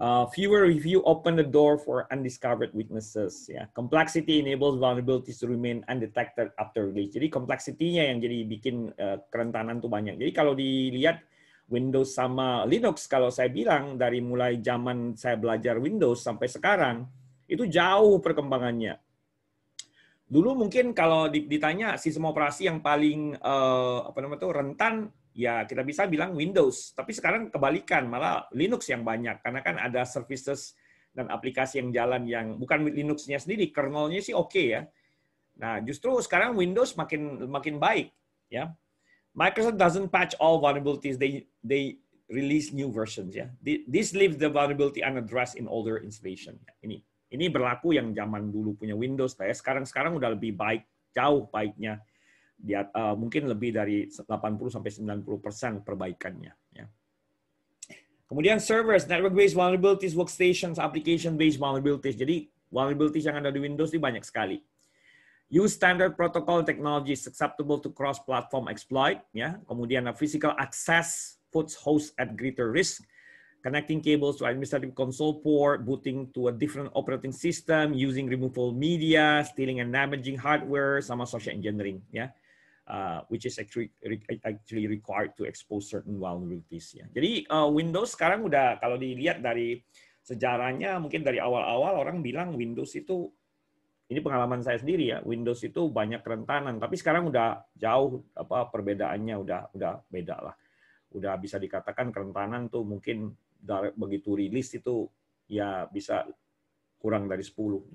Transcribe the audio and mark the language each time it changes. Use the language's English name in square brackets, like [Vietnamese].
[English] Fewer review open the door for undiscovered weaknesses. Ya, complexity enables vulnerabilities to remain undetected after release. [Indonesian] Jadi complexity-nya yang jadi bikin kerentanan tuh banyak. Jadi kalau dilihat Windows sama Linux, kalau saya bilang dari mulai zaman saya belajar Windows sampai sekarang, itu jauh perkembangannya. Dulu mungkin kalau ditanya sistem operasi yang paling rentan, ya kita bisa bilang Windows. Tapi sekarang kebalikan, malah Linux yang banyak. Karena kan ada services dan aplikasi yang jalan yang bukan Linux-nya sendiri, kernelnya sih oke ya. Nah, justru sekarang Windows makin baik ya. [English] Microsoft doesn't patch all vulnerabilities, they release new versions ya. This leaves the vulnerability unaddressed in older installation. [Indonesian] Ini berlaku yang zaman dulu punya Windows, ya. Sekarang udah lebih baik, jauh baiknya. Dia mungkin lebih dari 80-90% perbaikannya. Ya. [English] Kemudian servers, network-based vulnerabilities, workstations, application-based vulnerabilities. [Indonesian] Jadi vulnerabilities yang ada di Windows ini banyak sekali. [English] Use standard protocol technology susceptible to cross-platform exploit. Ya. Kemudian physical access puts hosts at greater risk. Connecting cables to administrative console port, booting to a different operating system, using removable media, stealing and damaging hardware, sama social engineering, ya, which is actually required to expose certain vulnerabilities. [Indonesian] Ya. Jadi Windows sekarang udah, kalau dilihat dari sejarahnya, mungkin dari awal-awal orang bilang Windows itu, ini pengalaman saya sendiri ya, Windows itu banyak kerentanan, tapi sekarang udah jauh perbedaannya udah beda lah. Udah bisa dikatakan kerentanan tuh mungkin begitu rilis itu ya bisa kurang dari 10.